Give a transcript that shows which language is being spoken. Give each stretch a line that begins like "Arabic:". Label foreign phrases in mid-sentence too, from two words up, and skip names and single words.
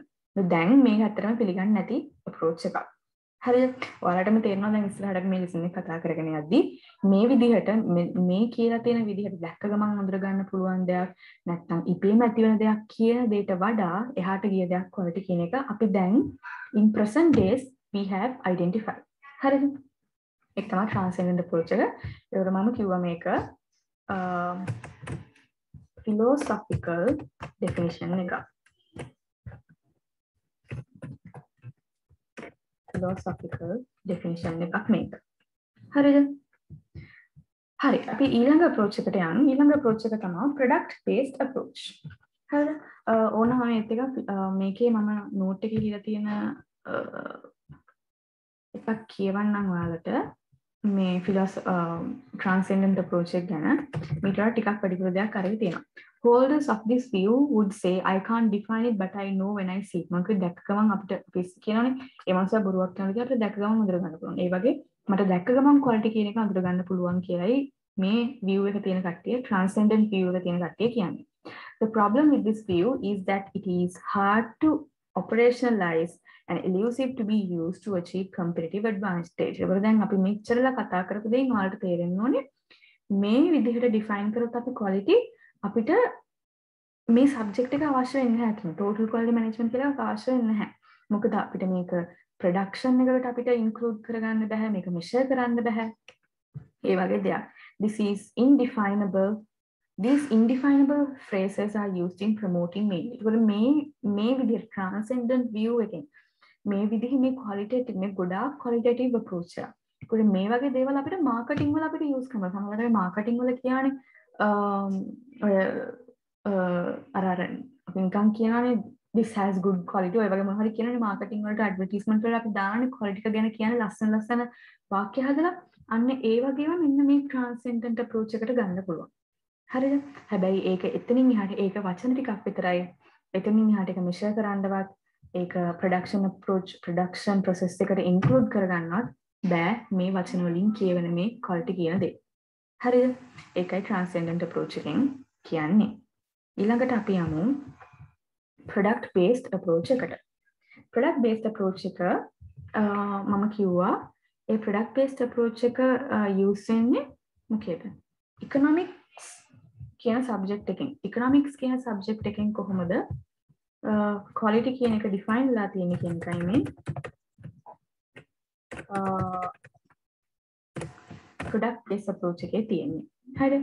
Sinhala: දැන් මේක ඇත්තටම පිළිගන්නේ නැති approach එකක්. හරිද? ඔයාලටම තේරෙනවා දැන් ඉස්සරහට මේ lesson එක කතා කරගෙන යද්දී මේ විදිහට මේ කියලා තියෙන විදිහට දැක්ක ගමන් අඳුර ගන්න පුළුවන් දෙයක් නැත්නම් ඉපේම ඇති වෙන දෙයක් කියන දෙයට වඩා එහාට ගිය දෙයක් quality කියන එක අපි දැන්
English: in present days we have identified.
Sinhala: හරිද? ඒක තමයි
English: transcendent approach
Sinhala: එක. ඒකට මම කිව්වා මේක
English: philosophical definition
Sinhala: එක.
English: philosophical definition
Sinhala: එකක් මේක. හරිද? හරි. අපි ඊළඟ approach එකට යමු. ඊළඟ approach එක තමයි
English: product based approach.
Sinhala: හරිද? ඕනම මේක මේකේ මම note එකේ ලියලා තියෙන එකක් කියවන්නම් ඔයාලට. මේ
English: transcendent approach
Sinhala: එක ගැන මීට වඩා ටිකක් වැඩිපුර දෙයක් අරගෙන තියෙනවා.
English: holders of this view would say I can't define it but I know when I see it.
Sinhala: මම දැක්ක ගමන් අපිට කියනවනේ ඒ මනුස්සයා බොරුවක් කරනවා කියලා අපිට දැක්ක ගමන් අඳුර ගන්න පුළුවන්. ඒ වගේ මට දැක්ක ගමන් quality කියන එක අඳුර ගන්න පුළුවන් කියලායි මේ view එක තියෙන කට්ටිය
English: transcendent view
Sinhala: එක තියෙන කට්ටිය කියන්නේ.
English: The problem with this view is that it is hard to operationalize and elusive to be used to achieve competitive advantage.
Sinhala: ඒවල දැන් අපි මෙච්චරලා කතා කරපු දෙයින් ඔයාලට තේරෙන්න ඕනේ මේ විදිහට define කරොත් අපි quality අපිට මේ සබ්ජෙක්ට් එක අවශ්‍ය වෙන්නේ නැහැ කියන
English: total quality management
Sinhala: කියලා අවශ්‍ය වෙන්නේ නැහැ. මොකද අපිට මේක production එකකට අපිට include කරගන්න බෑ, මේක measure කරන්න බෑ. ඒ වගේ දෙයක්.
English: This is indefinable. These indefinable phrases are used in promoting mainly.
Sinhala: ඒකවල මේ විදිහට
English: transcendent view
Sinhala: එකෙන් මේ විදිහේ මේ qualitative මේ ගොඩාක්
English: qualitative approach
Sinhala: එක. ඒකවල මේ වගේ දේවල් අපිට marketing වල අපිට use කරනවා. සමහරවිට marketing වල කියන්නේ අර අපි නිකන් කියනවානේ
English: this has good quality
Sinhala: ඔය වගේ මොනවා හරි කියනනේ marketing වලට advertisement වල අපි දානනේ quality එක ගැන කියන්නේ ලස්සන වාක්‍ය හදලා අන්න ඒ වගේම මෙන්න මේ
English: transcendent approach
Sinhala: එකට ගන්න පුළුවන්. හරිද? හැබැයි ඒක එතනින් එහාට ඒක වචන ටිකක් විතරයි. එතනින් එහාට ඒක measure කරන්නවත් ඒක
English: production approach production process
Sinhala: එකට include කරගන්නවත් බෑ මේ වචන වලින් කියවෙන මේ quality කියන දේ. හරිද? ඒකයි
English: transcendent approach
Sinhala: එකෙන් කියන්නේ. ඊළඟට අපි යමු
English: product based approach
Sinhala: එකට.
English: product based approach
Sinhala: එක මම කිව්වා ඒ
English: product based approach
Sinhala: එක use වෙන්නේ මොකේද? economics කියන subject එකෙන්. economics කියන subject එකෙන් කොහොමද quality කියන එක define වෙලා තියෙන්නේ කියන එකයි මේ
English: product based approach
Sinhala: එකේ තියෙන්නේ. හරිද?